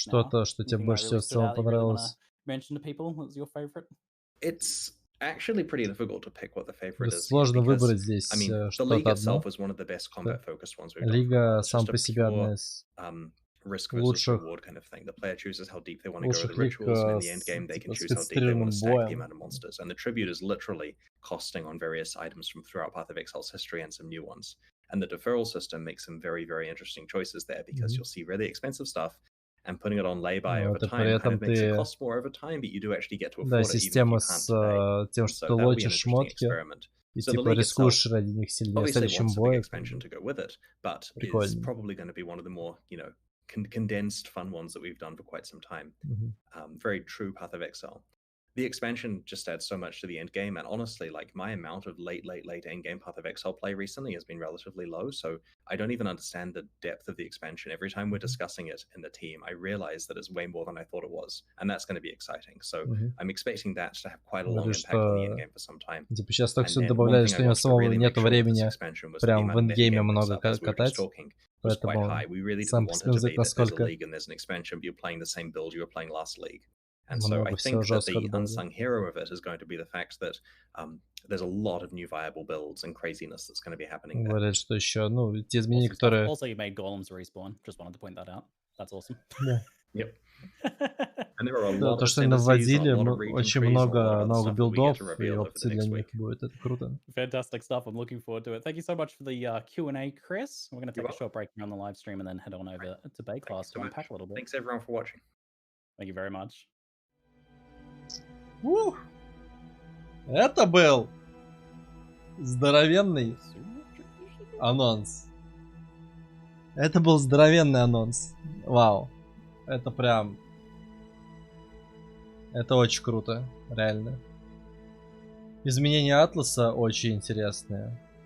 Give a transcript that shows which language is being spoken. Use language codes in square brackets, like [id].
[ru] что-то, что тебе больше всего в целом понравилось? [en] Mention to people, what was your favorite? It's actually pretty difficult to pick what the favorite is. [ru] Сложно выбрать здесь что-то одно. Лига сам по себе одна из лучших [en] kind of thing. The player chooses how deep they want to go with the rituals, and in the end game they can choose how deep they want to stack the amount of monsters. And the tribute is literally costing on various items from throughout Path of Exile's history and some new ones. And the deferral system makes some very, very interesting choices there, because you'll see really expensive stuff, and putting it on lay-by over time kind of makes it cost more over time, but you do actually get to afford it even if you can't today. [ru] тем, что ты лочишь шмотки, и типа рискуешь ради них сильнее в следующем бою. [en] But it's probably going to be one of the more, you know, condensed fun ones that we've done for quite some time. Very true Path of Exile. The expansion just adds so much to the end game, and honestly, like, my amount of late end game Path of Exile play recently has been relatively low, so I don't even understand the depth of the expansion. Every time we're discussing it in the team, I realize that it's way more than I thought it was, and that's going to be exciting. So I'm expecting that to have quite a long impact on the end game for some time. [ru] Типа сейчас так все добавляют, что у него самого нет времени прям в эндгейме много катать, поэтому сам посмотреть, насколько [en] And so I think that the unsung hero of it is going to be the fact that there's a lot of new viable builds and craziness that's going to be happening there. [ru] Говорят, что еще, ну, те изменения, которые... [en] Also, you made golems respawn. Just wanted to point that out. That's awesome. Yep. And there are a lot [ru] то, что они наводили, очень много новых билдов и опций для них будет. Это круто. [en] Fantastic stuff. I'm looking forward to it. Thank you so much for the Q&A, Chris. We're going to take a short break here on the live stream and then head on over to Bay Class to unpack a little bit. Thanks everyone for watching. Thank you very much. [ru] Это был здоровенный анонс. Это был здоровенный анонс. Вау. Это прям... Это очень круто, реально. Изменения Атласа очень интересные.